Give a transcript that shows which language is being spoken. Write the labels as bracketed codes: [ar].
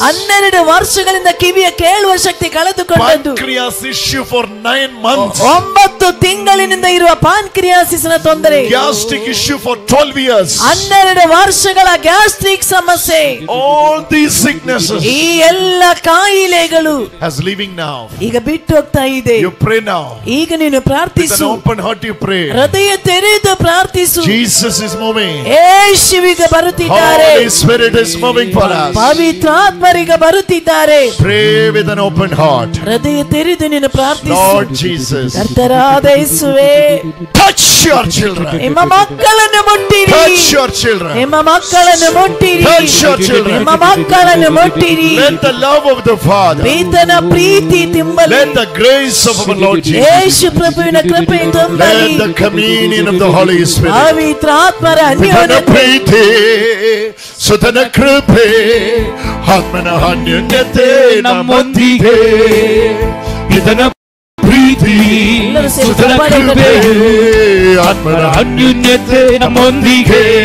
[kn] 12 ವರ್ಷಗಳಿಂದ ಕಿವಿಯ ಕೇಳುವ ಶಕ್ತಿ ಕಳೆದುಕೊಂಡದ್ದು, [en] Pancreas issue for 9 months. [kn] 9 ತಿಂಗಳಿನಿಂದ ಇರುವ ಪಾನ್ಕ್ರಿಯಾಸಿಸ್ನ ತೊಂದರೆ, [en] Gastric issue for 12 years. [kn] 12 ವರ್ಷಗಳ ಗ್ಯಾಸ್ಟ್ರಿಕ್ ಸಮಸ್ಯೆ. [en] All these sicknesses [kn] ಈ ಎಲ್ಲ ಕಾಯಿಲೆಗಳು [en] as living now. [kn] ಈಗ ಬಿಟ್ಟು ಹೋಗ್ತಾ ಇದೆ. [en] You pray now. [kn] ಈಗ ನೀನು [en] With an [kn] ಪ್ರಾರ್ಥಿಸು. [en] open heart you pray. [kn] ಹೃದಯ ತೆರೆದು ಪ್ರಾರ್ಥಿಸು. [en] Jesus is moving. [kn] ಯೇಸುವಿಗೆ ಬರುತ್ತಿದ್ದಾರೆ. [en] Holy Spirit is moving for us. [kn] ಪವಿತ್ರಾತ್ಮರಿಗೆ ಬರುತ್ತಿದ್ದಾರೆ. [en] Pray with an open heart. [kn] ಹೃದಯ ತೆರೆದು ನೀನು ಪ್ರಾರ್ಥಿಸು. [en] Lord Jesus, [kn] ಕರ್ತನಾದ ಯೇಸುವೇ, [en] touch your children. [kn] ನಿಮ್ಮ ಮಕ್ಕಳನ್ನು ಮುಟ್ಟಿರಿ. [en] Touch your children. [kn] ನಿಮ್ಮ ಮಕ್ಕಳನ್ನು ಮುಟ್ಟಿರಿ. [en] Touch your children. [kn] ನಿಮ್ಮ ಮಕ್ಕಳನ್ನು ಮುಟ್ಟಿರಿ. [en] Let the love of the Father, [kn] ಪಿತನ Preethi ತುಂಬಲಿ. [en] let the grace of our Lord Jesus, [kn] ಯೇಸು ಪ್ರಭುವಿನ ಕೃಪೆ ತುಂಬಲಿ. [en] let the communion of the Holy Spirit, [kn] ಪವಿತ್ರಾತ್ಮರ ಪಿತನ ಅನ್ಯೋನ್ಯತೆ, ಪ್ರೀತಿ, ಸುತನ ಕೃಪೆ, ಆತ್ಮನ ಅನ್ಯೋನ್ಯತೆ ನಮ್ಮೊಂದಿಗೆ. ಪಿತನ ಪ್ರೀತಿ, ಸುತನ ಕೃಪೆ, ಆತ್ಮನ ಅನ್ಯೋನ್ಯತೆ ನಮ್ಮೊಂದಿಗೆ.